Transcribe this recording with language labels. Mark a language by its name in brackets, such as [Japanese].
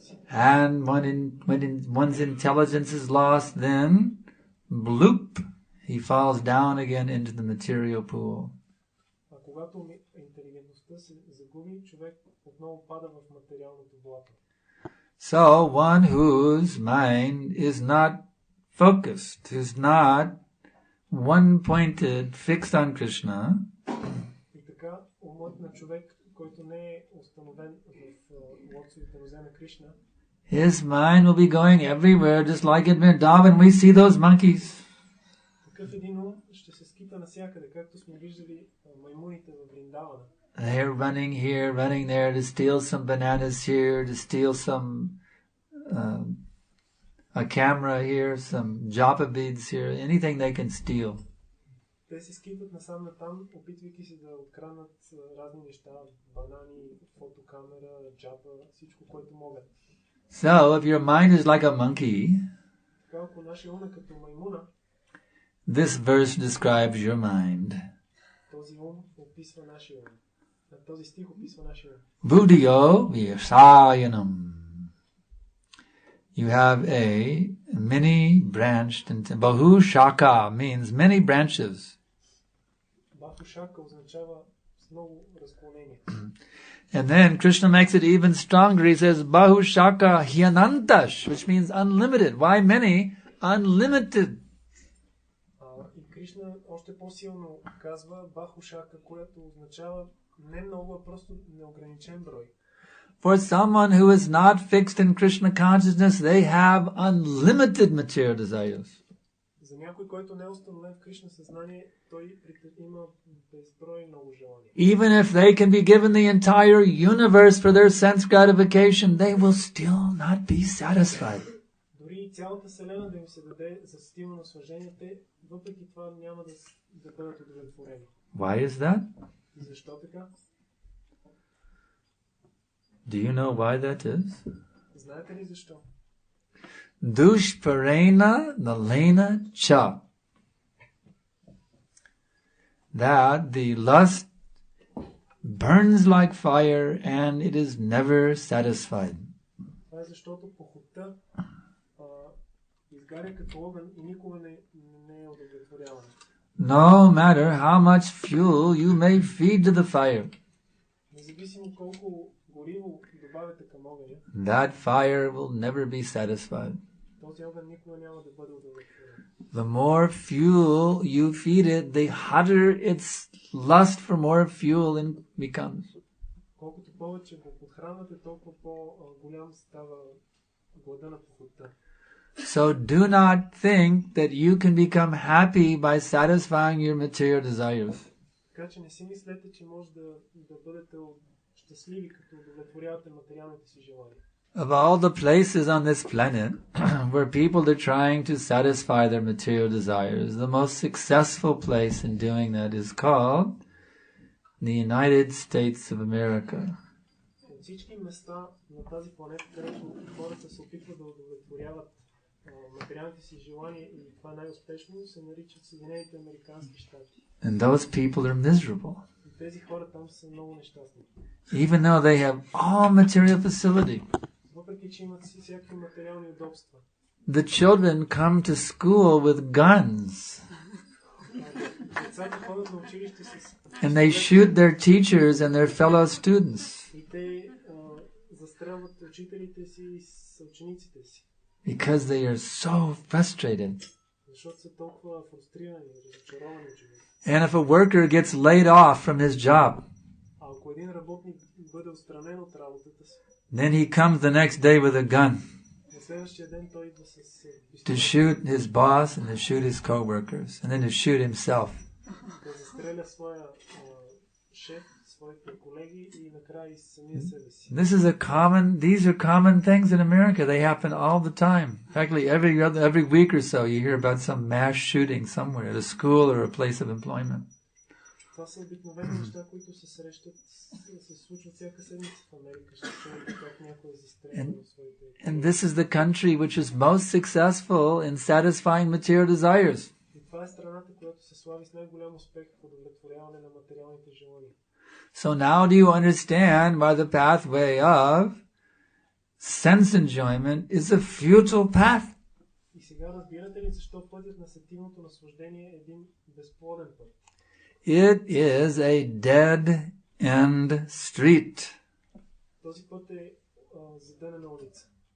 [English] And when one's intelligence is lost, then bloop, he falls down again into the material pool. [Bulgarian] А когато интелигентността се загуби, човек отново пада в материалното блато. [English] So one whose mind is not focused, who's not one-pointed, fixed on Krishna, [Bulgarian] И така, умът на човек, който не е установен в лотосовите розе на Кришна, [English] his mind will be going everywhere, just like in Vrindavan we see those monkeys. [Bulgarian] такъв един ум ще се скита навсякъде, както сме виждали маймуните в Вриндавана. [English] They're running here, running there to steal some bananas here, to steal some a camera here, some japa beads here, anything they can steal. [Bulgarian] Те се скитат насам натам, опитвайки се да откраднат разни неща, банани, фотокамера, джапа, всичко, което могат. [English] So, if your mind is like a monkey, [Bulgarian] Така, ако нашия ум е като маймуна, [English] this verse describes your mind. [Bulgarian] този ум описва нашия ум. Този стих описва нашия ум. [Sanskrit] Buddhiyo vyasayanam. [English] You have a many-branched, bahu shaka means many branches. [Bulgarian] Баху шака означава с много разклонения. [English] And then Krishna makes it even stronger. He says, [Sanskrit] bahu shaka hyanantash, [English] which means unlimited. Why many? Unlimited. [Bulgarian] И Кришна още по-силно казва баху шака, което означава не много, а просто неограничен брой. [English] For someone who is not fixed in Krishna consciousness, they have unlimited material desires. [Bulgarian] За някой, който не е установен в Кришна съзнание, той има безброй много желания. [English] Even if they can be given the entire universe for their sense gratification, they will still not be satisfied. [Bulgarian] Дори и цялата вселена да им се даде за стимул наслаждение, те въпреки това няма да бъдат удовлетворени. [English] Why is that? [Bulgarian] И защо така? [English] Do you know why that is? [Bulgarian] Знаете ли защо? [Sanskrit] Dushparena nalena cha. [English] That the lust burns like fire and it is never satisfied. [Bulgarian] Това е защото похотта изгаря като огън и никога не е удовлетворявана. [English] No matter how much fuel you may feed to the fire, [Bulgarian] Независимо колко гориво добавяте към огъня, [English] that fire will never be satisfied. [Bulgarian] този огън никога няма да бъде удовлетворен. [English] The more fuel you feed it, the hotter its lust for more fuel becomes. [Bulgarian] Колкото повече го подхранвате, толкова по-голям става глада на похотта. [English] So do not think that you can become happy by satisfying your material desires. [Bulgarian] Така че не си мислете, че може да бъдете щастливи, като удовлетворявате материалните си желания. [English] Of all the places on this planet where people are trying to satisfy their material desires, the most successful place in doing that is called the United States of America. [Bulgarian] От всички места на тази планета, където хората се опитват да удовлетворяват материалните си желания и това най-успешно се наричат Съединените американски щати. [English] And those people are miserable. [Bulgarian] И тези хора там са много нещастни. [English] Even though they have all material facility. [Bulgarian] Въпреки че имат всякакви материални удобства. [English] The children come to school with guns. [Bulgarian] Децата ходят на училище с [English] And they shoot their teachers and their fellow students. [Bulgarian] И те застрелват учителите си и съучениците си. [English] Because they are so frustrated. [Bulgarian] Защото са толкова фрустрирани, разочаровани човек. [English] And if a worker gets laid off from his job, [Bulgarian] А ако един работник бъде отстранен от работата си, [English] then he comes the next day with a gun [Bulgarian] на следващия ден той идва с [English] to shoot his boss and to shoot his co-workers and then to shoot himself. [Bulgarian] да застреля своя шеф, своите колеги и накрая и самия себе си. [English] These are common things in America. They happen all the time. Practically every week or so you hear about some mass shooting somewhere at a school or a place of employment. [Bulgarian] Това са обикновени неща, които се срещат, се случват всяка седмица в Америка. Ще чуете как някой застреля в своите... [English] And this is the country which is most successful in satisfying material desires. [Bulgarian] И това е страната, която се слави с най-голям успех в удовлетворяване на материалните желания. [English] So now do you understand why the pathway of sense enjoyment is a futile path? [Bulgarian] И сега разбирате ли защо пътят на сетивното наслаждение е един безплоден път? [English] It is a dead end street. [Bulgarian] Този път е задънена улица.